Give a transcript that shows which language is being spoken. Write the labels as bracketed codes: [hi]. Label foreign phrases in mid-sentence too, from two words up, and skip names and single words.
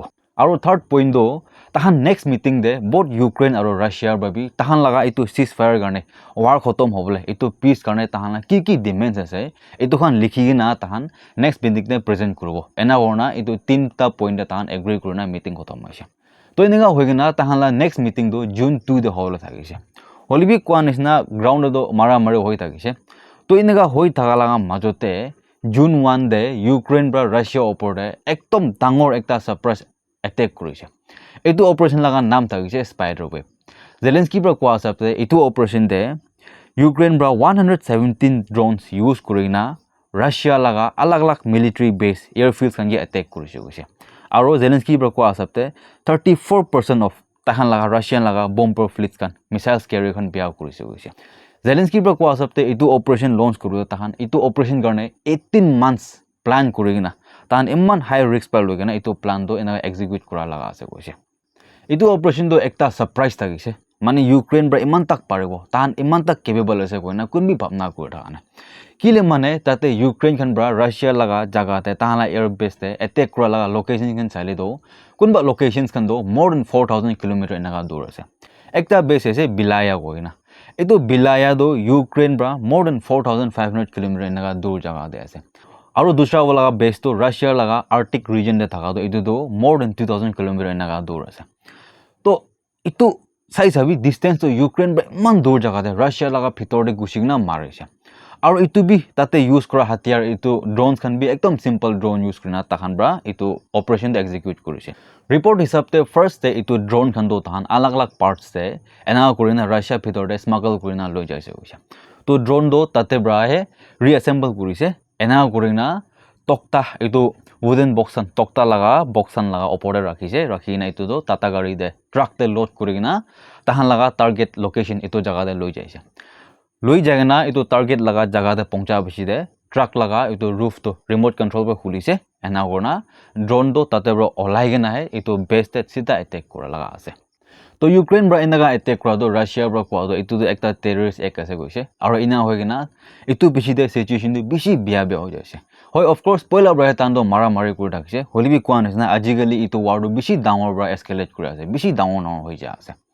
[nag] Aru third point do tahan [en] next meeting [nag] de both Ukraine aru Russia babi tahan laga etu ceasefire garne war khotom hobole etu peace garne tahan ki demands ase etu khan likhi na tahan [en] next meeting [nag] de present koribo ena orna etu tinta point de tahan agree korina meeting khotom hoise. To enega hoigina tahan la [en] next meeting [nag] do June 2 de hobole thakise. Holi bi kwan nisna ground do mara mari hoi thakise. To enega hoi thakala majote June 1 de Ukraine bra Russia opor de ekdom dangor ekta [en] surprise attack [nag] korise. Etu operation laga naam thakise Spider Web. Zelensky bra kwa sabte etu operation de Ukraine bra 117 drones use korina Russia laga alag alag [en] military base airfields [nag] kan ge attack korise koise. Aru Zelensky bra kwa sabte 34% of tahan laga Russian laga [en] bomber fleets [nag] kan [en] missiles carrier [nag] kan bia korise koise. Zelensky bra kwa sabte etu [en] operation launch [nag] koru tahan etu operation garne 18 [en] months plan [nag] korina tahan imman [en] high risk [nag] pa logena etu plan do ena execute kora laga ase koise. Etu operation do ekta surprise thakise mane Ukraine bra iman tak paribo tahan iman tak capable ase koina kun bi bhapna kori thakana kile mane tate Ukraine khan bra Russia laga jaga te tahan la [en] air base [nag] te attack kora laga location kan saile do kunba locations kan do [en] more than 4000 km [nag] enaga dur ase. Ekta base ase Bilaya koina etu Bilaya do Ukraine bra [en] more than 4500 km [nag] enaga dur jaga de ase. Aru dusra wala base to Russia laga [en] Arctic region [nag] de thaka do etu do [en] more than 2000 km [nag] enaga dur ase. To etu sai sabi distance to Ukraine ba man dur jaga de Russia laga bhitor de gusigna marise. Aru etu bi tate use kora hatiar etu drones kan bi ekdom simple drone use korina tahan bra etu operation de execute korise. Report hisab te first de etu drone kan do tahan alag alag parts te ena korina Russia bhitor de smuggle korina loi jaise koise. To drone do tate bra he reassemble korise ena korina tokta etu wooden boxan tokta laga boxan laga opor de rakhise rakhina etu do tata gari de truck te load korina tahan laga [en] target location [nag] etu jaga de loi jaise. Loi jagana etu target laga jaga de pongcha bishi de truck laga etu roof to [en] remote control [nag] pe khulise ena korna drone do tate bra olai gena he etu base te sida attack kora laga ase. তো ইউক্ৰেইন পৰা এনেকা এটেক কৰাটো ৰাছিয়াৰ পৰা কোৱাটো এইটো একটা টেৰৰিষ্ট এক আছে কৈছে আৰু ইনা হৈ কিনা এইটো বেছিতে চিটুৱেশ্যনটো বেছি বেয়া হৈ যাইছে হয় অফক'ৰ্ছ পইলা পৰা তাহাঁতক মাৰি কৰি থাকিছে হ'লেবি কোৱা নিচিনা আজিকালি এইটো ৱাৰটো বেছি ডাঙৰ পৰা এস্কেলেট কৰি আছে বেছি ডাঙৰ হৈ যায় আছে